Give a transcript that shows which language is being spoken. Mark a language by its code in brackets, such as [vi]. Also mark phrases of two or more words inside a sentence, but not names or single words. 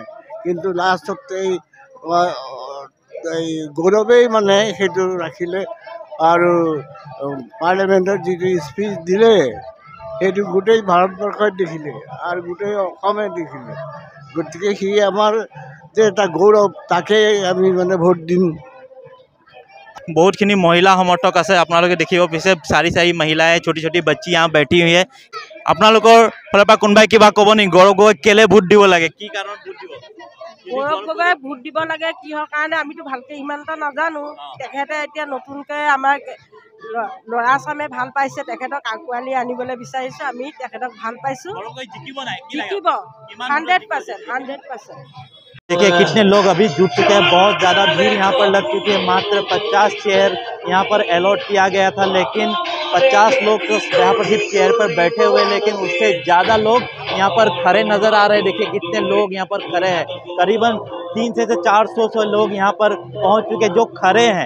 [as] কিন্তু লাষ্টত এই গৌৰৱেই মানে সেইটো ৰাখিলে আৰু পাৰ্লিমেণ্টত যিটো স্পীচ দিলে সেইটো গোটেই ভাৰতবৰ্ষই দেখিলে আৰু গোটেই অসমে দেখিলে। গতিকে সি আমাৰ যে এটা গৌৰৱ, তাকেই আমি মানে ভোট দিম। বহুতখিনি মহিলা সমৰ্থক আছে আপোনালোকে দেখিব পিছে চাৰি চাৰি মহিলাই [hi] छोटी छोटी बच्ची यहाँ बैठी हुई है। [as] আপোনালোকৰ ফালৰ পৰা কোনোবাই কিবা ক'ব নেকি? গৌৰৱ গগৈক কেলে ভোট দিব লাগে, কি কাৰণত ভোট দিব? গৌৰৱ গগৈ ভোট দিব লাগে কিহৰ কাৰণে আমিতো ভালকে ইমান এটা নাজানো। তেখেতে এতিয়া নতুনকৈ আমাৰ ল'ৰা চামে ভাল পাইছে, তেখেতক আগুৱালি আনিবলৈ বিচাৰিছোঁ। আমি তেখেতক ভাল পাইছোঁ, জিকিব 100%। [hi] देखिए कितने लोग अभी जुट चुके हैं, बहुत ज़्यादा भीड़ यहाँ पर लग चुकी है। मात्र 50 चेयर यहाँ पर अलॉट किया गया था, लेकिन 50 लोग तो यहाँ पर सिर्फ चेयर पर बैठे हुए, लेकिन उससे ज़्यादा लोग यहाँ पर खड़े नज़र आ रहे हैं। देखिए कितने लोग यहाँ पर खड़े हैं, करीबन 300 से 400 लोग यहाँ पर पहुँच चुके जो खड़े हैं।